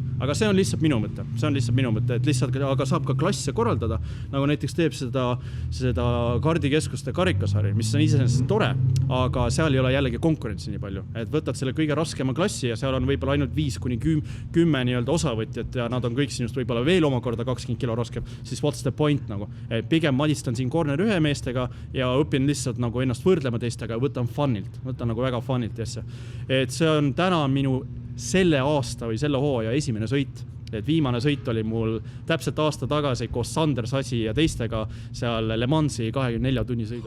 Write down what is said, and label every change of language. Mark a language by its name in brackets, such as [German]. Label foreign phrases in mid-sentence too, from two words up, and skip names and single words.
[Estonian] Aga see on lihtsalt minu mõte, et lihtsalt aga saab ka klasse korraldada, nagu näiteks teeb seda kardikeskuste karikasari, mis on iseenesest tore, aga seal ei ole jällegi konkurentsi nii palju, et võtad selle kõige raskema klassi ja seal on võib-olla ainult 5-10 nii-öelda osavõtjat ja nad on kõik sinust võib-olla veel omakorda 20 kilo raskem, siis [English] what's the point [Estonian] nagu, et pigem madistan siin corner 1 meestega ja õpin lihtsalt nagu ennast võrdlema teistega ja võtan nagu väga funnilt asja. Et see on täna minu selle aasta või selle hooaja esimene sõit, et viimane sõit oli mul täpselt aasta tagasi koos Sander Sasi ja teistega seal Le Mansi 24 tunni sõidu.